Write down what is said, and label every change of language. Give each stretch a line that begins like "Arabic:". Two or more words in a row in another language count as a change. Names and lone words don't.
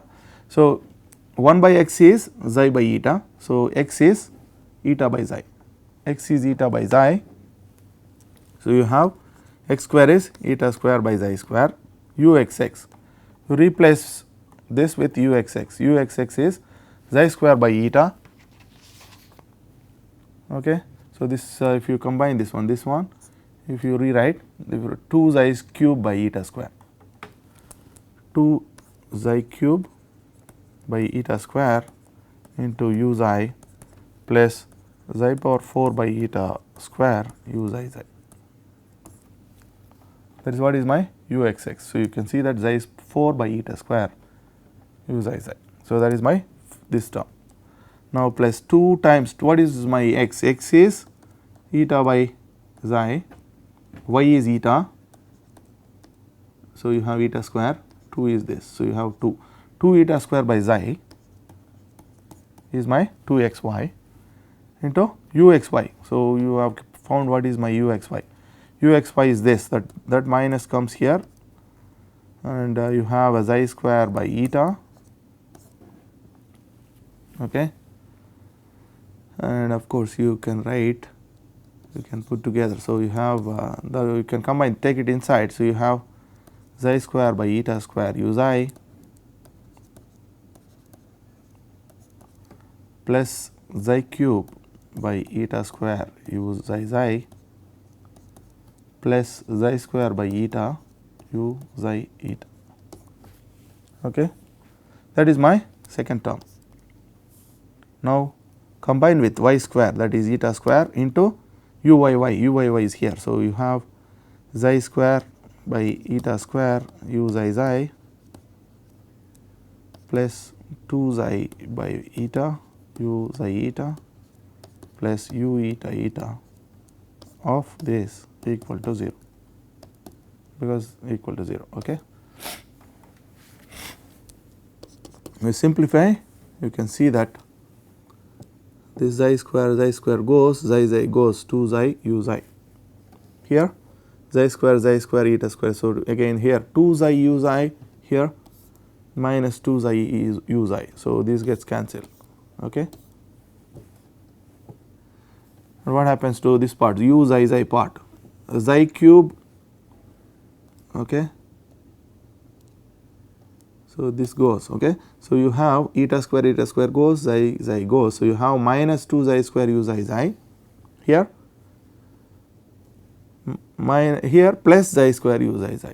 English: So, 1 by x is xi by eta. So, x is eta by xi, x is eta by xi. So, you have x square is eta square by xi square u x x. You replace this with u x x. U x x is xi square by eta. Okay. So, this if you combine this one, if you rewrite 2 xi cube by eta square, 2 xi cube by eta square into u xi plus xi power 4 by eta square u xi xi. That is what is my u x x. So, you can see that xi is 4 by eta square u xi xi. So, that is my this term. Now, plus 2 times what is my x? X is eta by xi, y is eta. So, you have eta square, 2 is this. So, you have 2 eta square by xi is my 2 x y into u x y. So, you have found what is my u x y. U x y is this, that minus comes here and you have a xi square by eta. Okay. And of course, you can write, you can put together. So, you have you can combine, take it inside. So, you have xi square by eta square u xi plus xi cube by eta square u xi xi plus xi square by eta u xi eta. Okay. That is my second term. Now, combine with y square, that is eta square into u y y. U y y is here. So, you have xi square by eta square u xi xi plus 2 xi by eta u xi eta plus u eta eta of this equal to 0, because equal to 0. Okay. We simplify, you can see that this xi square goes, xi goes 2 xi u xi. Here xi square eta square. So again here 2 xi u xi here minus 2 xi u xi. So this gets cancelled. Okay. And what happens to this part, u xi part, xi cube. Okay. So this goes. Okay. So you have eta square goes, xi goes. So you have minus 2 xi square u xi here. Here plus xi square u xi.